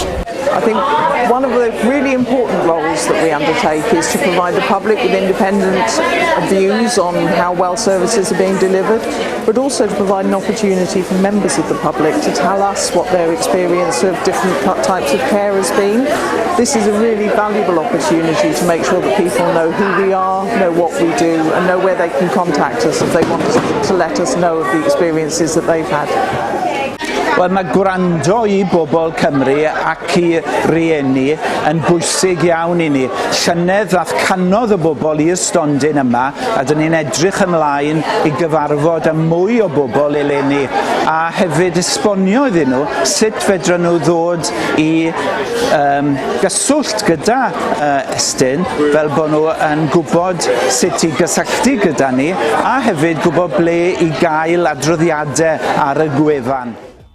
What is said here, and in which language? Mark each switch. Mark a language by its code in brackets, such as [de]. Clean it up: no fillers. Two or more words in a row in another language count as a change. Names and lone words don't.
[en] I think one of the really important roles that we undertake is to provide the public with independent views on how well services are being delivered, but also to provide an opportunity for members of the public to tell us what their experience of different types of care has been. This is a really valuable opportunity to make sure that people know who we are, know what we do, and know where they can contact us if they want to let us know of the experiences that they've had. [cy] Wel, mae gwrando i bobl Cymru ac i rieni yn bwysig iawn i ni. Llynedd ddaeth canodd y bobl i'r stondin yma, a dyn ni'n edrych ymlaen i gyfarfod â mwy o bobl eleni, a hefyd esbonio iddyn nhw sut fedrwn nhw ddod i gyswllt gyda Estyn, fel bod nhw yn gwybod sut i gysylltu gyda ni, a hefyd gwybod ble i gael adroddiadau ar y gwefan.